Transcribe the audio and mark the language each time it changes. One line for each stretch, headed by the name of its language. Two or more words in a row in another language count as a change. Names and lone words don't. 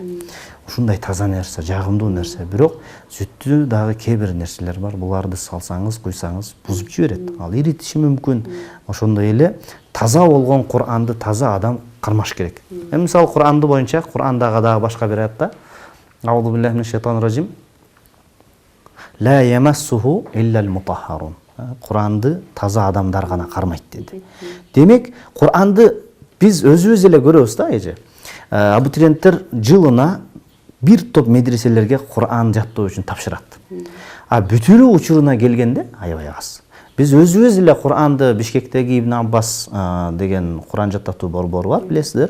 Kyrgyz: Ушундай таза нерсе, жагымдуу нерсе. Бирок сүттү дагы кээ бир нерселер бар. Буларды салсаңыз, куйсаңыз, бузуп жиберет. Ал иритиши мүмкүн. Ошондой эле таза болгон Кур'анды таза адам кармаш керек. Мисалы, Кур'анды боюнча, Кур'андагы дагы башка бир аятта:
Arabic: أعوذ بالله من الشيطان الرجيم. لا يمسه إلا المطهرون.
Kyrgyz: Кур'анды таза адамдар гана кармайт деди. Демек, Кур'анды биз өзүбүз эле көрөбүз да, эже. Абитуриенттер жылына бир топ медреселерге Кур'ан жаттоо үчүн тапшырат. Бүтүрүү учуруна келгенде аябай аз. Биз өзүбүз эле Кур'анды Бишкектеги Ибн Аббас деген Кур'ан жаттатуу борбору бар, билесиздер.